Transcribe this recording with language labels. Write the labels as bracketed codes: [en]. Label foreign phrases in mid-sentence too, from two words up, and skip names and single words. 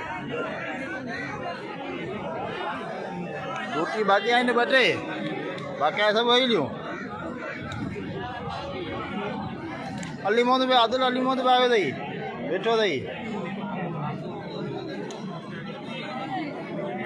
[sd] रोटी बाक़ी आहिनि 2 टे बाक़ी सब वही लियो अली मोहम्मद भी अब्दुल अली मोहम्मद भी आयो अथई वेठो अथई